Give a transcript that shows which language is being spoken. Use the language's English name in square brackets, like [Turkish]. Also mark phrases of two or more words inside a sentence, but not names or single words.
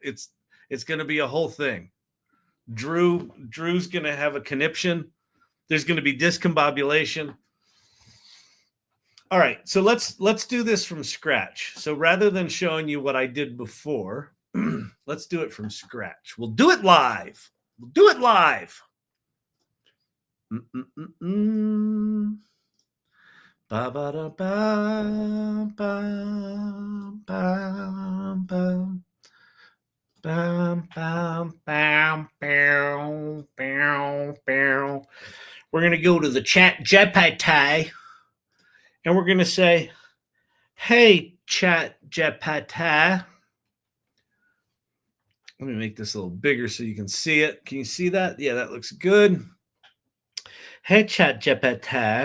[English] It's going to be a whole thing. Drew's going to have a conniption. There's going to be discombobulation. All right, so let's do this from scratch. So rather than showing you what I did before, let's do it from scratch. We'll do it live. We'll do it live. Ba ba da ba ba ba ba. Bam, bam, bam, bam, bam, bam. We're going to go to the chat GPT and we're going to say, hey, chat GPT. Let me make this a little bigger so you can see it. Can you see that? Yeah, that looks good. Hey, chat GPT.